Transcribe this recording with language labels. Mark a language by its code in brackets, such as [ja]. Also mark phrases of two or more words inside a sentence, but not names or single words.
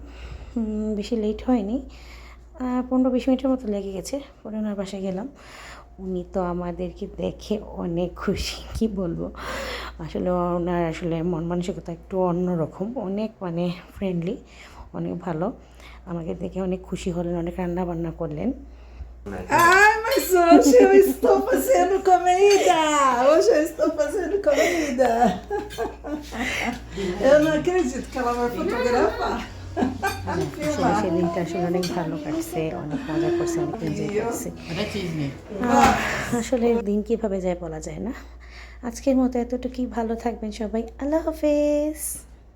[bn] বেশি লেট হয়নি, 15-20 মিনিটের মতো লেগে গেছে। পরে ওনার বাসায় গেলাম। উনি তো আমাদেরকে দেখে অনেক খুশি, কি বলবো। আসলে ওনার মন মানসিকতা একটু অন্যরকম, অনেক ফ্রেন্ডলি, অনেক ভালো। আমাকে দেখে অনেক খুশি হলেন, অনেক রান্না বান্না করলেন। [pt] Ai, mas hoje eu estou fazendo comida! Hoje eu estou fazendo comida! Eu não acredito que ela vai fotografar. [bn] সেদিনটা আসলে অনেক ভালো কাটছে, অনেক মজা করছে, অনেক এনজয় করছে। আসলে দিন কীভাবে যায় বলা যায় না। আজকের মতো এতটুকুই, ভালো থাকবেন সবাই। [ar] الله حافظ.